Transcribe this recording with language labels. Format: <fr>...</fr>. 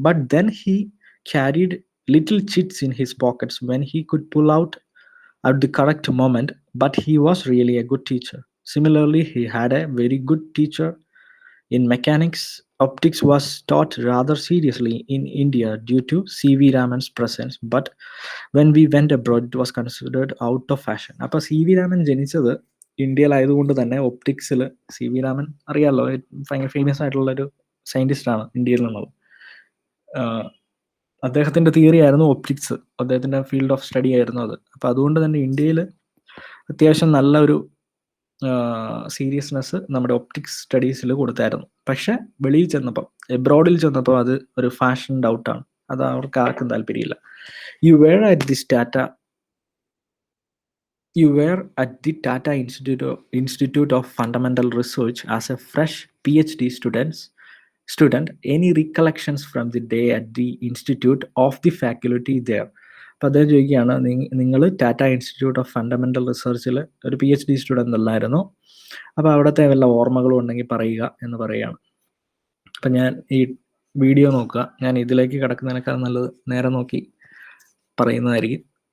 <en>But then he carried little chits in his pockets when he could pull out at the correct moment, but he was really a good teacher. Similarly, he had a very good teacher in mechanics. Optics was taught rather seriously in India due to C.V. Raman's presence, but when we went abroad, it was considered out of fashion.</en> <ml>അപ്പോൾ C.V. Raman ജനിച്ചത് ഇന്ത്യയിലായതുകൊണ്ട് തന്നെ ഒപ്റ്റിക്സിൽ C.V. Raman അറിയാമല്ലോ, ഭയങ്കര famous ആയിട്ടുള്ളൊരു സയൻറ്റിസ്റ്റാണ് ഇന്ത്യയിൽ നിന്നുള്ളത്. അദ്ദേഹത്തിന്റെ theory ആയിരുന്നു optics, അദ്ദേഹത്തിന്റെ ഫീൽഡ് ഓഫ് സ്റ്റഡി ആയിരുന്നു അത്. അപ്പൊ അതുകൊണ്ട് തന്നെ ഇന്ത്യയിൽ അത്യാവശ്യം നല്ല ഒരു സീരിയസ്നെസ് നമ്മുടെ ഒപ്റ്റിക്സ് സ്റ്റഡീസിൽ കൊടുത്തായിരുന്നു. പക്ഷെ വെളിയിൽ ചെന്നപ്പോൾ, എബ്രോഡിൽ ചെന്നപ്പോൾ അത് ഒരു ഫാഷൻ ഡൗട്ടാണ്. അത് അവർക്ക് ആർക്കും താല്പര്യമില്ല.</ml> <en>You were at this Tata You were at the Tata Institute of Fundamental Research as a fresh PhD student. Any recollections from the day at the Institute of the faculty there?</en> <ml>അപ്പോൾ അദ്ദേഹം ചോദിക്കുകയാണ്, നിങ്ങൾ Tata institute of fundamental റിസർച്ചിൽ ഒരു PhD student അല്ലായിരുന്നു, അപ്പോൾ അവിടുത്തെ വല്ല ഓർമ്മകളും ഉണ്ടെങ്കിൽ പറയുക എന്ന് പറയുകയാണ്. അപ്പം ഞാൻ ഈ വീഡിയോ നോക്കുക, ഞാൻ ഇതിലേക്ക് കിടക്കുന്നതിനേക്കാൾ നല്ലത് നേരെ നോക്കി പറയുന്നതായിരിക്കും.</ml>